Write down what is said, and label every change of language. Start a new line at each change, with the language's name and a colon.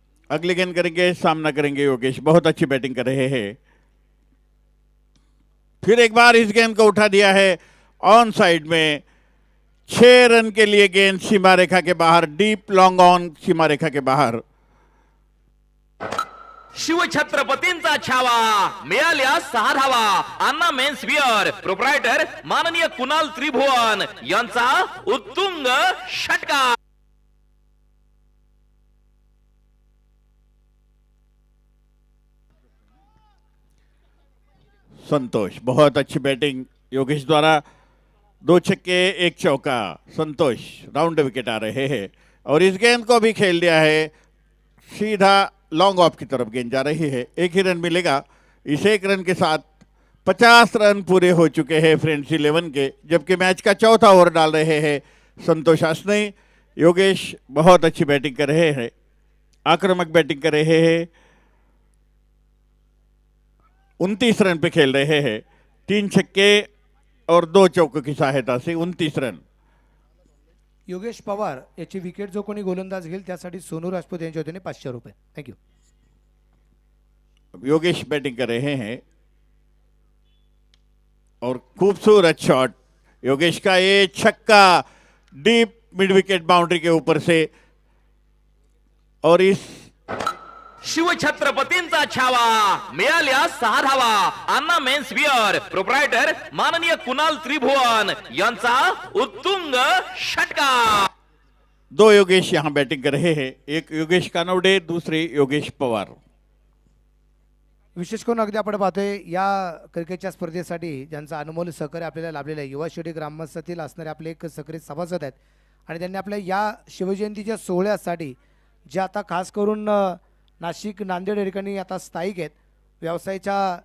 Hindi: अगली गेंद करेंगे, सामना करेंगे योगेश। बहुत अच्छी बैटिंग कर रहे हैं। फिर एक बार इस गेंद को उठा दिया है ऑन साइड में। 6 रन के लिए गेंद सीमा रेखा के बाहर, डीप लॉन्ग ऑन सीमा रेखा के बाहर।
Marathi: शिवछत्रपतींचा छावा, मिळाल्या 6 धावा। अन्ना मेन्स बियर प्रोप्रायटर माननीय कुणाल त्रिभुवन यांचा उत्तुंग षटकार।
Hindi: संतोष, बहुत अच्छी बैटिंग योगेश द्वारा। 2 छक्के 1 चौका। संतोष राउंड विकेट आ रहे हैं और इस गेंद को भी खेल दिया है। सीधा लॉन्ग ऑफ की तरफ गेंद जा रही है। 1 ही रन मिलेगा। इस 1 रन के साथ 50 रन पूरे हो चुके हैं फ्रेंड्स 11 के, जबकि मैच का चौथा ओवर डाल रहे हैं संतोष आशने। योगेश बहुत अच्छी बैटिंग कर रहे हैं, आक्रामक बैटिंग कर रहे हैं। 29 रन पे खेल रहे हैं। 3 छक्के और 2 चौकों की सहायता से 29 रन।
Marathi: योगेश पवार याची विकेट जो कोणी गोलंदाज घेईल त्यासाठी सोनू राजपूत यांच्या वतीने 500 रुपये। थँक्यू।
Hindi: योगेश बैटिंग कर रहे हैं और खूबसूरत शॉट योगेश का, ये छक्का डीप मिड विकेट बाउंड्री के ऊपर से। और इस
Marathi: शिवछत्रपतींचा छावा, मिळाल्या 6 धावा। अन्ना मेन्स बियर प्रोप्रायटर माननीय कुणाल त्रिभुवन यांचा उत्तुंग षटकार।
Hindi: 2 योगेश यहां बैटिंग कर रहे हैं। एक योगेश कानवडे, दूसरे योगेश पवार।
Marathi: विशेष करून अगदी आपण पाहतोय या क्रिकेटच्या स्पर्धेसाठी ज्यांचा अनमोल सहकार्य आपल्याला लाभलेलं आहे, युवा शिर्डी ग्रामस्थातील असणारे आपले एक सक्रिय सभासद आहेत आणि त्यांनी आपल्या या शिवजयंतीच्या सोहळ्यासाठी जे आता खास करून नाशिक नांदेड या ठिकाणी आता स्थायिक आहेत व्यवसायाच्या